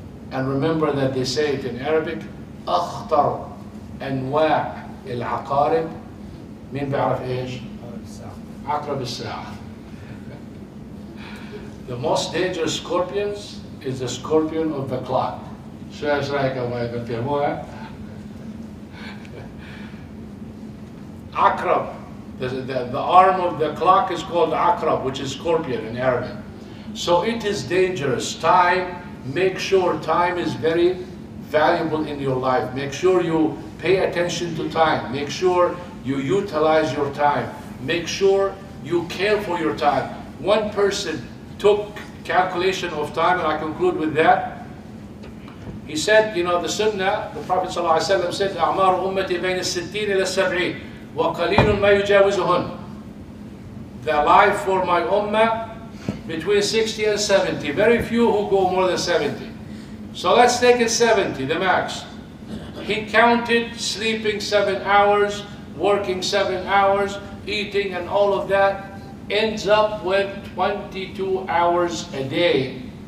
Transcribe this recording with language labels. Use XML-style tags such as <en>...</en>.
<en>And remember that they say it in Arabic,</en> <ar>أخطر أنواع العقارب مين بيعرف إيش؟ عقرب الساعة.</ar> <en>The most dangerous scorpions is the scorpion of the clock.</en> <ar>شو رأيك أبغى بتفهموها؟ عقرب.</ar> <en>The arm of the clock is called عقرب, which is scorpion in Arabic. So it is dangerous. Time, make sure time is very valuable in your life. Make sure you pay attention to time. Make sure you utilize your time. Make sure you care for your time. One person took calculation of time, and I conclude with that. He said, you know, the Sunnah, the Prophet ﷺ said,</en> <ar>أعمار أمتي بين الستين إلى السبعين وقليل ما يجاوزهن.</ar> <en>The life for my ummah between 60 and 70. Very few who go more than 70. So let's take it 70, the max. He counted sleeping 7 hours, working 7 hours, eating and all of that, ends up with 22 hours a day.</en>